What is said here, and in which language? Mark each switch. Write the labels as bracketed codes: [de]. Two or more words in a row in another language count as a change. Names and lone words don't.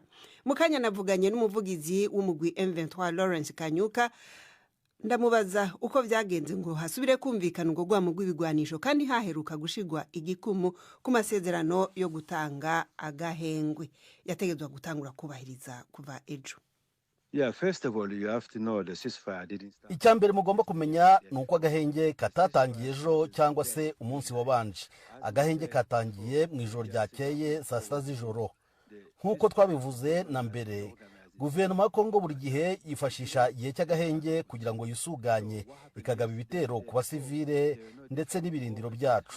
[rn] Mukanya navuganye n'umuvugizi w'umugwi M23 Lawrence Kanyuka, ndamubaza uko vyagenze ngo hasubire kumvikana ngo gwa mugwi bigwanisho kandi haheruka gushigwa igikumu ku masezerano yo gutanga agahengwe yategezwa gutangura kubahiriza kuva ejo. [en] Yeah, first of all, you have to know the ceasefire didn't start. [rw] Icyambere mugomba kumenya nuko agahenge katatangiye ejo cyangwa se umunsi wabanje. Agahenge katangiye mu ijoro ryakeye saa 7 z'ijoro. Nkuko twabivuze na mbere, guverinoma ya Kongo buri gihe yifashisha igihe cy'agahenge kugira ngo yisuganye ikagaba ibitero ku basivile ndetse n'ibirindiro byacu.